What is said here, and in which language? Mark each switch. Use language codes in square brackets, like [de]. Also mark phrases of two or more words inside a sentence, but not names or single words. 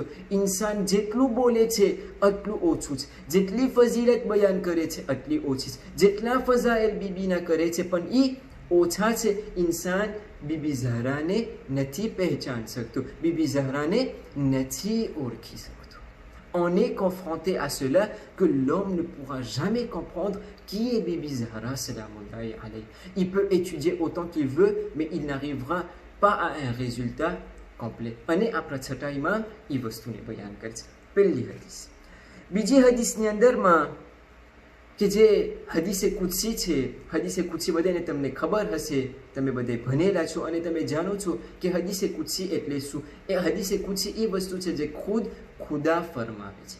[gu] ઇન્સાન જેટલું બોલે છે એટલું ઓછું છે, જેટલી ફઝીલત બયાન કરે છે એટલી ઓછી છે, જેટલા ફઝાઇલ બીબીના કરે છે પણ એ ઓછા છે. ઇન્સાન બીબી ઝહરાને નથી પહેચાન શકતો, બીબી ઝહરાને નથી ઓળખી શકતો. [fr] On est confronté à cela que l'homme ne pourra jamais comprendre qui est Bibi Zahra [ar] سلام الله عليها. [fr] Il peut étudier autant qu'il veut, mais il n'arrivera pas à un résultat complet. [gu] અને આપણા છઠ્ઠા ઇમામ એ વસ્તુને બયાન કરે છે. પહેલી હદીસ. બીજી હદીસની અંદરમાં કે જે હદીસે કુદસી છે, હદીસે કુદસી બધાને તમને ખબર હશે, તમે બધે ભણેલા છો અને તમે જાણો છો કે હદીસે કુદસી એટલે શું. એ હદીસે કુદસી એ વસ્તુ છે જે ખુદ ખુદા ફરમાવે છે.